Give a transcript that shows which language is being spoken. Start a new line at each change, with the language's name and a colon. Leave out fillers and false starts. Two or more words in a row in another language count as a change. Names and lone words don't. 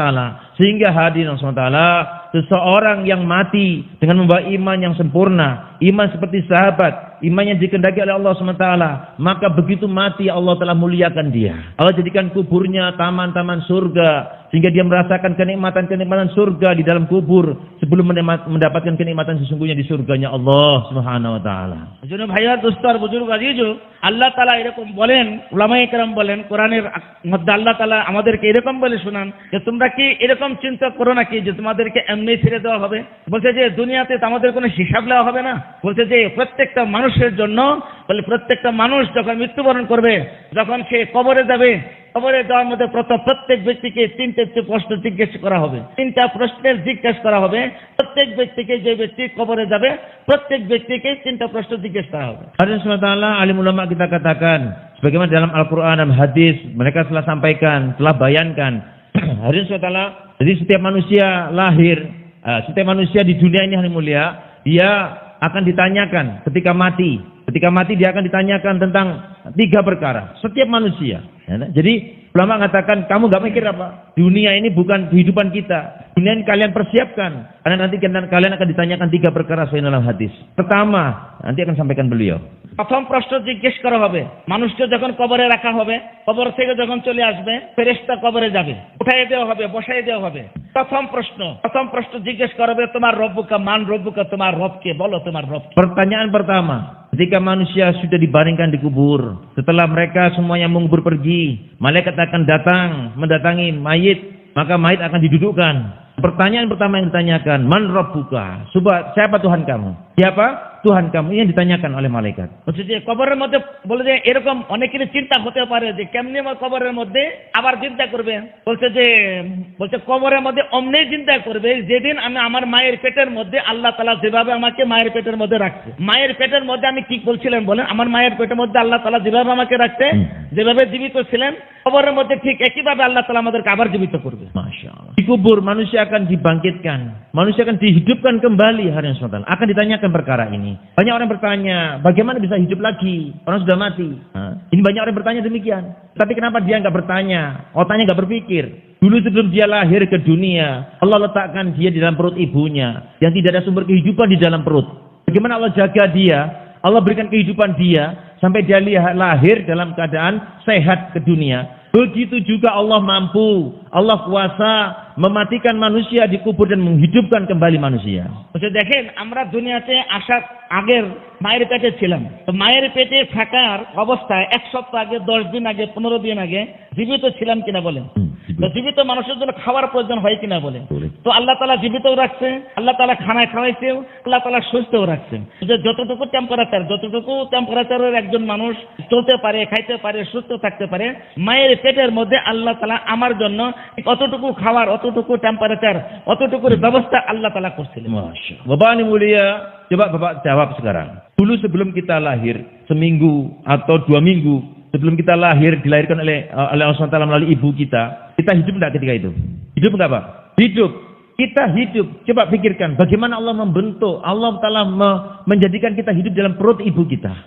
Indonesian: Sehingga hadirin SWT, seseorang yang mati dengan membawa iman yang sempurna, iman seperti sahabat, iman yang dikehendaki oleh Allah SWT, maka begitu mati Allah telah muliakan dia. Allah jadikan kuburnya taman-taman surga, sehingga dia merasakan kenikmatan-kenikmatan surga di dalam kubur sebelum mendapatkan kenikmatan sesungguhnya di surganya Allah
Arabic: سبحانه وتعالى.
Bangla: এজন্য ভাইয়া দোস্তার বুজুর্গ আজিজু, আল্লাহ তাআলা এরকম বলেন, উলামায়ে কেরাম বলেন, কোরআনের মধ্যে আল্লাহ তাআলা আমাদেরকে এরকম বলে শোনান যে তোমরা কি এরকম চিন্তা করো নাকি যে তোমাদেরকে এমনি ছেড়ে দেওয়া হবে? বলছে যে দুনিয়াতে তো আমাদের কোনো হিসাব নেওয়া হবে না। বলছে যে প্রত্যেকটা মানুষের জন্য, বলে প্রত্যেকটা মানুষ যখন মৃত্যুবরণ করবে, যখন সে কবরে যাবে, কবরে যাওয়ার মধ্যে প্রত্যেক ব্যক্তিকে তিনটে প্রশ্ন জিজ্ঞেস করা হবে, তিনটা প্রশ্নের জিজ্ঞেস করা হবে। প্রত্যেক ব্যক্তিকে, যে ব্যক্তি কবরে যাবে, প্রত্যেক ব্যক্তিকে তিনটা প্রশ্ন জিজ্ঞেস করা হবে।
Indonesian: Hadirin SWT, alim ulama kita katakan sebagaimana dalam Al-Quran dan hadis mereka telah sampaikan, telah bayankan. Hadirin SWT, jadi setiap manusia lahir, setiap manusia di dunia ini yang mulia, dia akan ditanyakan ketika mati. Ketika mati dia akan ditanyakan tentang 3 perkara. Setiap manusia. Jadi ulama mengatakan, kamu gak mikir apa? Dunia ini bukan kehidupan kita. Dunia ini kalian persiapkan. Karena nanti kalian akan ditanyakan 3 perkara sesuai dalam hadis. Pertama, nanti akan sampaikan beliau.
Bangla: প্রথম প্রশ্ন জিজ্ঞেস করা হবে, মানুষকে যখন কবরে রাখা হবে, কবর থেকে যখন চলে আসবে, ফেরেশতা কবরে যাবে, উঠাই দেওয়া হবে, বসাই দেওয়া হবে। প্রথম প্রশ্ন জিজ্ঞেস করা হবে, তোমার
Arabic: ربك من ربك,
Bangla: তোমার রবকে বলো, তোমার রব।
Indonesian: Pertanyaan pertama, ketika manusia sudah dibaringkan di kubur, setelah mereka semuanya mengubur pergi, malaikat akan datang mendatangi mayit, maka mayit akan didudukkan. Pertanyaan pertama yang ditanyakan,
Arabic: من ربك?
Indonesian: Siapa Tuhan kamu? Siapa Tuhan kamu? Ini yang ditanyakan oleh malaikat.
Bangla: বলছে যে কবরের মধ্যে, বলে যে এরকম অনেকেরই চিন্তা হতে পারে যে কেমনি আমার কবরের মধ্যে আবার চিন্তা করবে। বলছে কবরের মধ্যে অমনি চিন্তা করবে যেদিন আমি আমার মায়ের পেটের মধ্যে আল্লাহ তাআলা যেভাবে আমাকে মায়ের পেটের মধ্যে রাখছে। মায়ের পেটের মধ্যে আমি কি বলছিলেন বলেন? আমার মায়ের পেটের মধ্যে আল্লাহ তাআলা যেভাবে আমাকে রাখছে, যেভাবে জীবিত ছিলেন, কবরের মধ্যে ঠিক একইভাবে আল্লাহ তাআলা আমাদেরকে আবার জীবিত করবে।
Indonesian: Masyaallah. Di kubur manusia akan dibangkitkan, manusia akan dihidupkan kembali hari SWT. Akan ditanyakan perkara ini. Banyak orang bertanya, bagaimana bisa hidup lagi? Orang sudah mati. Ini banyak orang bertanya demikian. Tapi kenapa dia nggak bertanya? Otaknya nggak berpikir. Dulu sebelum dia lahir ke dunia, Allah letakkan dia di dalam perut ibunya, yang tidak ada sumber kehidupan di dalam perut. Bagaimana Allah jaga dia? Allah berikan kehidupan dia sampai dia lahir dalam keadaan sehat ke dunia. Begitu juga Allah mampu, Allah kuasa mematikan manusia di kubur dan menghidupkan kembali manusia.
Bangla: দেখেন, আমরা দুনিয়াতে আসার আগের মায়ের পেটে ছিলাম। তো মায়ের পেটে থাকার অবস্থায় 1 সপ্তাহ আগে, 10 দিন আগে, 15 দিন আগে জীবিত ছিলাম কিনা বলেন? তো জীবিত মানুষের জন্য খাওয়ার প্রয়োজন হয় কিনা বলেন? তো আল্লাহ তাআলা জীবিতও রাখছে, আল্লাহ তাআলা খানায় খাওয়াইছে, আল্লাহ তাআলা সুস্থও রাখছে। যে যতটুকু টেম্পারেচারের একজন মানুষ চলতে পারে, খাইতে পারে, সুস্থ থাকতে পারে, মায়ের পেটের মধ্যে আল্লাহ তাআলা আমার জন্য অতটুকু খাবার, অতটুকু টেম্পারেচার, অতটুকুর ব্যবস্থা আল্লাহ তাআলা করছিলেন।
Indonesian: Masya. Bapak ini mulia, coba Bapak jawab sekarang. Dulu sebelum kita lahir, seminggu atau 2 minggu sebelum kita lahir, dilahirkan oleh Allah SWT melalui ibu kita hidup enggak ketika itu? Hidup enggak Pak? Hidup. Kita hidup. Coba pikirkan bagaimana Allah membentuk, Allah Ta'ala menjadikan kita hidup dalam perut ibu kita.